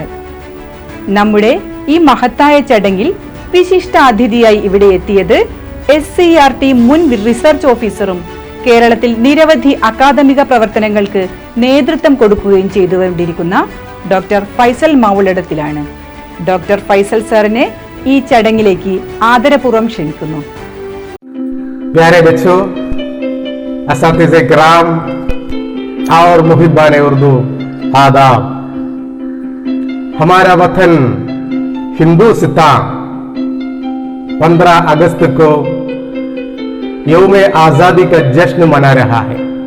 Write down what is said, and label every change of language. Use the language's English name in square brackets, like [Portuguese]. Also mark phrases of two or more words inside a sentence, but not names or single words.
[Malayalam] നമ്മുടെ ഈ മഹത്തായ ചടങ്ങിൽ വിശിഷ്ട അതിഥിയായി ഇവിടെ എത്തിയത് SCERT മുൻ റിസർച്ച് ഓഫീസറും കേരളത്തിൽ നിരവധി അക്കാദമിക പ്രവർത്തനങ്ങൾക്ക് നേതൃത്വം കൊടുക്കുകയും ചെയ്തുകൊണ്ടിരിക്കുന്ന ഡോക്ടർ ഫൈസൽ മൗലടത്തിലാണ്. ഡോക്ടർ ഫൈസൽ സാറിനെ ഈ ചടങ്ങിലേക്ക് ആദരപൂർവ്വം ക്ഷണിക്കുന്നു. [Urdu] پیارے بچوں اساتذۂ کرام اور محبانِ اردو آداب. ہمارا وطن ہندوستان 15 اگست کو یومِ آزادی کا جشن منا رہا ہے.